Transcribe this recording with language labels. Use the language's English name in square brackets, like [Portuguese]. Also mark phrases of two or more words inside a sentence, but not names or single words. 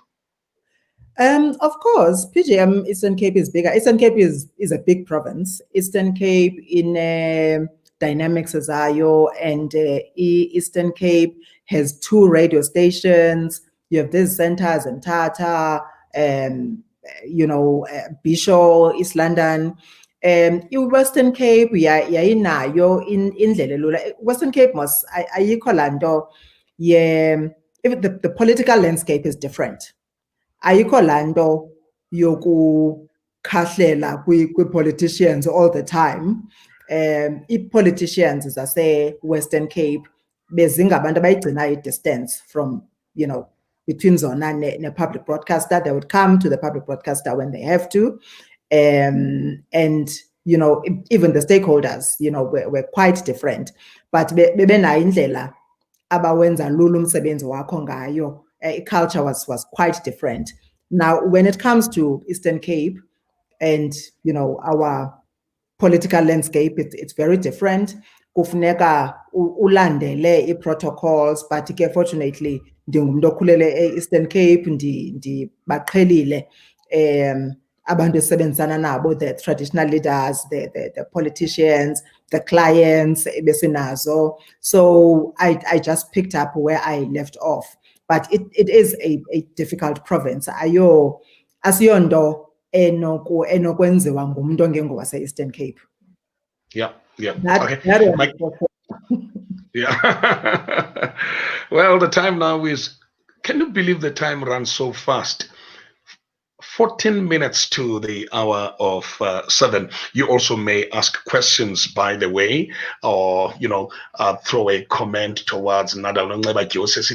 [English] Of course, PGM Eastern Cape is bigger. Eastern Cape is a big province. Eastern Cape in dynamics zayo, and Eastern Cape has 2 radio stations. You have these centers in Tata, Bishop, East London. [Xhosa] Western Cape yayinayo indlela elula. [English] Western Cape [Xhosa] ayikho laa nto [English] the political landscape is different. [Xhosa] Ayikho laa nto yokukhahlela kwi-politicians [English] all the time. [Xhosa] I-politicians zase-Western Cape bezingabantu abayigcina i- [English] distance from, between [Xhosa] zona ne- [English] public broadcaster. They would come to the public broadcaster when they have to. And, even the stakeholders, were quite different. [Xhosa] But bebenayo indlela abawenza lula umsebenzi wakho ngayo. [English] Culture was quite different. Now, when it comes to Eastern Cape and, our political landscape, it's very different. [Xhosa] kufuneka ulandele i-protocols, but ke fortunately ndingumntu okhulele e-Eastern Cape, ndibaqhelile abantu esebenzisana nabo, [English] the traditional leaders, the politicians, the clients ebesinazo. So I just picked up where I left off. But it is a difficult province. [Xhosa] Asiyonto enokwenziwa ngumuntu ongengowase-Eastern Cape. [English] Yeah. That Mike. Yeah. Well, the time now is, can you believe the time runs so fast? 14 minutes to the hour of 7. You also may ask questions, by the way, or, throw a comment towards Nada Longleba Joseph.